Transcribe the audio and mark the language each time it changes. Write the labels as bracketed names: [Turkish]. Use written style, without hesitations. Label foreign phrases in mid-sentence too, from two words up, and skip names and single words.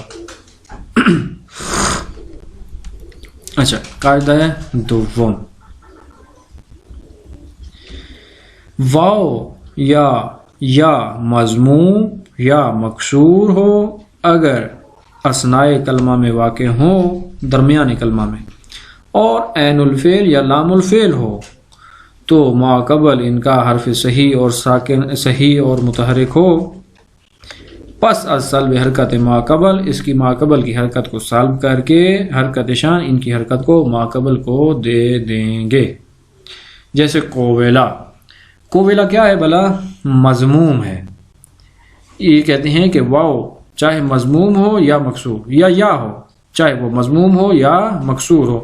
[Urdu] اچھا قاعدہ دوم، واو یا مضموم یا مکسور ہو اگر اثناء کلمہ میں واقع ہو، درمیان کلمہ میں، اور عین الفعل یا لام الفعل ہو تو ما قبل ان کا حرف صحیح اور ساکن صحیح اور متحرک ہو. [Persian] پس از سلب حرکت ما قبل، [Urdu] اس کی ما قبل کی حرکت کو سلب کر کے حرکت شان ان کی حرکت کو ما قبل کو دے دیں گے. جیسے کوویلا. کوویلا کیا ہے بھلا؟ مضموم ہے. یہ کہتے ہیں کہ واو چاہے مضموم ہو یا مکسور یا ہو، چاہے وہ مضموم ہو یا مکسور ہو.